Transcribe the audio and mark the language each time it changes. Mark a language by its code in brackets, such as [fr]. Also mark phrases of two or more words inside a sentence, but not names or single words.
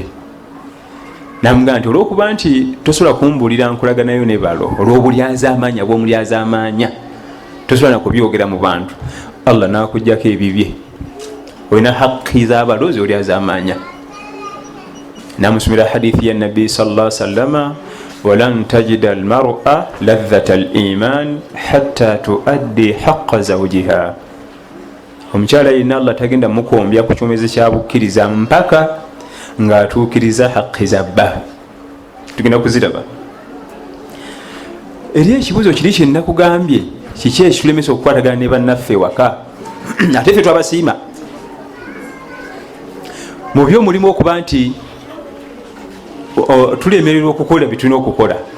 [lg] Namugamba nti olw'okuba nti tosobola kumbuulira nkolaganayo ne balo olw'obulyazaamaanya bw'omulyazaamaanya tosobola nakubyogera mu bantu, Allah n'akuggyako ebibye. Olina haqqi z'abalozi olyazaamaanya. Namusomera hadithi ya Nabbi [ar] صلى الله عليه وسلم, ولن تجد المرأة لذة الإيمان حتى تؤدي حق زوجها. [lg] Omukyala yenna Allah tagenda mukombya ku kyomezi kya bukkiriza mpaka ng'atuukiriza haqqi za bba. Tugenda kuziraba. Eri ekibuzo kiri kye nakugambye kiki ekitulemesa okukwatagana ne bannaffe ewaka ate ffe twabasiima mu by'omulimu okuba nti tulemererwa okukola bitulina okukola.